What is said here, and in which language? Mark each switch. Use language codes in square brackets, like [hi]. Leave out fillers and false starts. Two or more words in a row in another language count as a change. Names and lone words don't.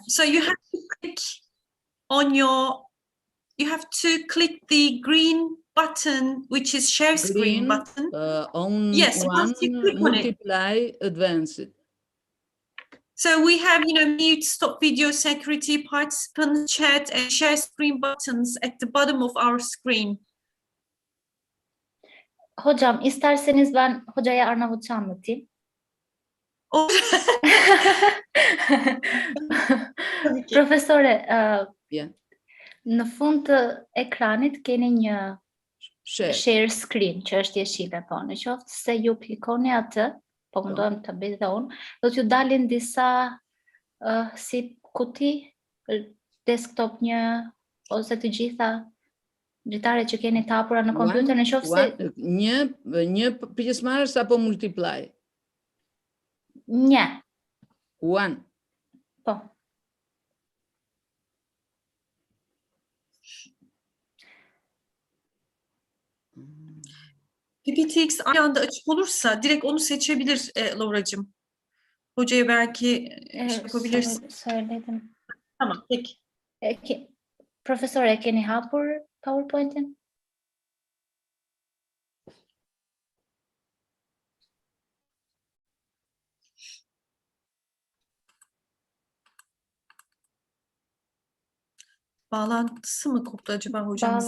[en] So you have to click click the green button, which is share screen button. On yes, one, once you click multiply, on it. advanced. So we have, mute, stop video, security, participants, chat, and share screen buttons at the bottom of our screen. [tr] Hocam, isterseniz ben hocaya Arnavutça anlatayım. [sq] Profesore, në fund të ekranit keni një [en] share screen [sq] që është jeshile, po në qoftë se ju klikoni atë, po mundohem të bëj dhe unë, do t'ju dalin disa si kuti, desktop një, ose të gjitha dritare që keni të hapura në kompjuter, në qoftë se... Një pjesëmarrës apo multiply? Një. [en] One. [sq] Po. [tr] PPTX aynı anda açık olursa direkt onu seçebilir Lauracığım. Hocaya belki yapabilirsin. Söyledim. Tamam, peki. [sq] Profesore, keni hapur PowerPoint'in? [tr] Bağlantısı mı koptu acaba hocamızın?